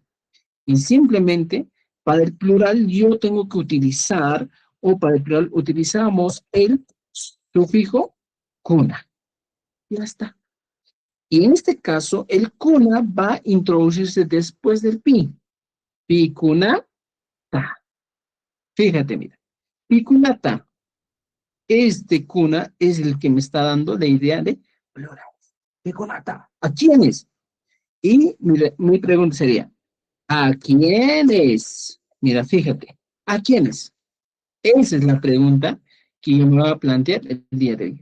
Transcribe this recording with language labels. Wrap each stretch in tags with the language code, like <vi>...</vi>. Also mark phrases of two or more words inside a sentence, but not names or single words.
<es>Y simplemente, para el plural, yo tengo que utilizar, o para el plural, utilizamos el sufijo kuna. Ya está. Y en este caso, el kuna va a introducirse después del pi.</es> <qu>Pi kuna ta.</qu> <es>Fíjate, mira.</es> <qu>Pi kuna ta.</qu> <es>Este kuna es el que me está dando la idea de plural.</es> <qu>Pi kuna ta.</qu> <es>¿A quiénes? Y mi pregunta sería, ¿a quiénes? Mira, fíjate, ¿a quiénes? Esa es la pregunta que yo me voy a plantear el día de hoy.</es>